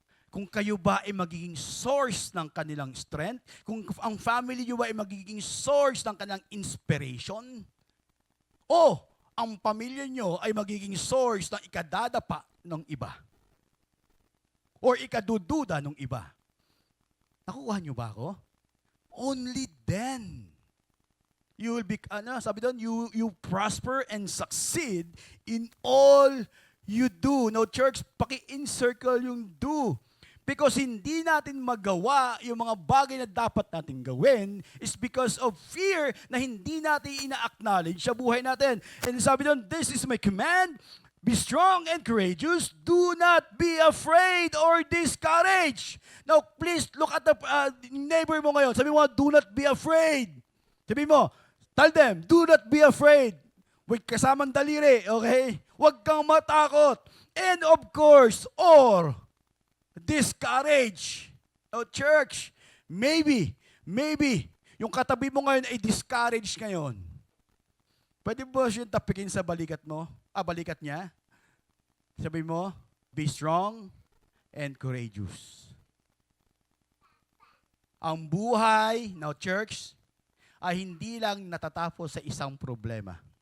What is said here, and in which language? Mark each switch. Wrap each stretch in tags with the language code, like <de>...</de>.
<tl>Kung kayo ba ay magiging source ng kanilang strength, kung ang family nyo ba ay magiging source ng kanilang inspiration, o ang pamilya nyo ay magiging source ng ikadadapa ng iba, or ikadududa ng iba. Nakukuha nyo ba ako?</tl> <en>Only then, you will be,</en> <tl>sabi doon,</tl> <en>you prosper and succeed in all you do.</en> <tl>Now, church, paki-encircle yung do. Because hindi natin magawa yung mga bagay na dapat natin gawin</tl> <en>is because of fear</en> <tl>na hindi natin ina-acknowledge sa buhay natin.</tl> <en>And</en> <tl>sabi doon,</tl> <en>this is my command, be strong and courageous, do not be afraid or discouraged. Now, please look at the neighbor</en> <tl>mo ngayon. Sabi mo,</tl> <en>do not be afraid. Sabi mo, tell them, do not be afraid.</en> <tl>With kasamang daliri, okay? Huwag kang matakot.</tl> <en>And of course, or discourage.</en> <tl>Oh, church, maybe, yung katabi mo ngayon ay discouraged ngayon. Pwede mo siya tapikin sa balikat mo? Balikat niya?</tl> <en>Sabi mo, be strong and courageous.</en> <tl>Ang buhay,</tl> <en>now church,</en> <tl>ay hindi lang natatapos sa isang problema.</tl>